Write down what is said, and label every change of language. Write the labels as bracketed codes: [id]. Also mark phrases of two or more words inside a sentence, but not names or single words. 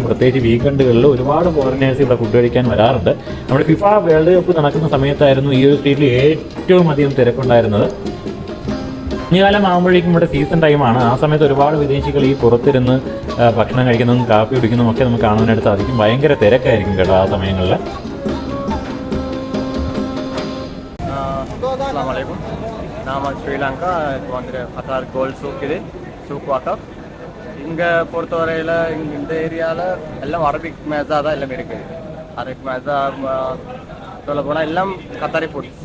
[ml] പ്രത്യേകിച്ച് വീക്കെൻഡുകളിൽ ഒരുപാട് ഫോറിനേഴ്സ് ഇവിടെ ഫുഡ് കഴിക്കാൻ വരാറുണ്ട്. നമ്മുടെ ഫിഫ വേൾഡ് കപ്പ് നടക്കുന്ന സമയത്തായിരുന്നു ഈ ഒരു സ്ട്രീറ്റിൽ ഏറ്റവും അധികം തിരക്കുണ്ടായിരുന്നത്. മഞ്ഞുകാലം ആകുമ്പോഴേക്കും ഇവിടെ സീസൺ ടൈമാണ്. ആ സമയത്ത് ഒരുപാട് വിദേശികൾ ഈ പുറത്തിരുന്ന് ഭക്ഷണം കഴിക്കുന്നതും കാപ്പി കുടിക്കുന്നതും ഒക്കെ നമുക്ക് കാണാനായിട്ട് സാധിക്കും. ഭയങ്കര തിരക്കായിരിക്കും കേട്ടോ ആ സമയങ്ങളിൽ. [ta] அஸ்ஸலாமு நாம ஸ்ரீலங்கா. இப்போ வந்து கத்தார் கோல்ட் சூக் இது சூக் வாக்கப். இங்கே பொறுத்தவரையில் இந்த ஏரியாவில் எல்லாம் அரபிக் மேஸா தான் எல்லாம் இருக்குது. அரபிக் மேஸா சொல்ல போனால் எல்லாம் [en] Qatari foods.